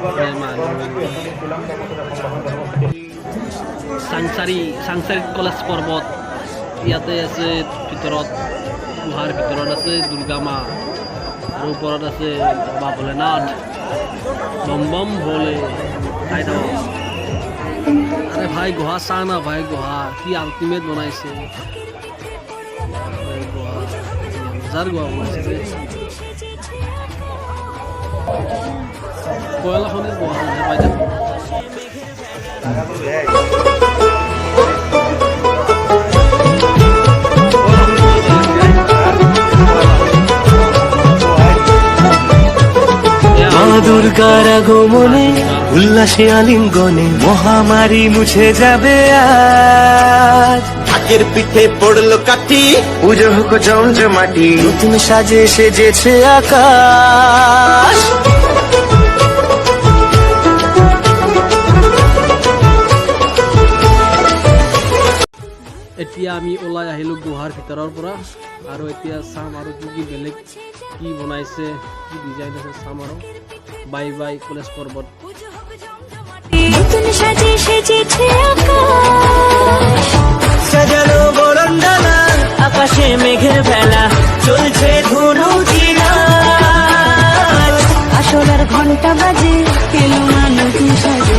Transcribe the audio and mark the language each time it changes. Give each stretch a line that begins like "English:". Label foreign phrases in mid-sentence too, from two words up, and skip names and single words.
Assamese: চাংচাৰীত কলেজ পৰ্বত ইয়াতে আছে ভিতৰত গুহাৰ ভিতৰত আছে দুৰ্গা মা আৰু ওপৰত আছে বাবা ভোলেনাথ
Hindi: बम बम भोले
Assamese: চাই থাকক
Hindi: अरे भाई
Assamese: গুহা চা না ভাই গুহা কি আল্টিমেট বনাইছে মজাৰ গুহা বনাইছে কয়লাখনিৰ গুহা পাই থাকোঁ
Bangla: দুর্গার আগমনে উল্লাসে আলিঙ্গনে মহামারী মুছে যাবে আজ ঢাকের পিঠে পড়লো কাঠি পুজো হোক জমজমাটি নতুন সাজে সেজেছে আকাশ
Assamese: এতিয়া আমি ওলাই আহিলোঁ গুহাৰ ভিতৰৰ পৰা আৰু এতিয়া চাম আৰু কি বেলেগ কি বনাইছে কি ডিজাইন আছে চাম আৰু
English: bye bye
Assamese: কলেজ পৰ্বত
Bangla: সাজানো বরণডালা আকাশে মেঘের ভেলা চলছে ধনু আসলার ঘন্টা বাজে কেন নতুন সাজে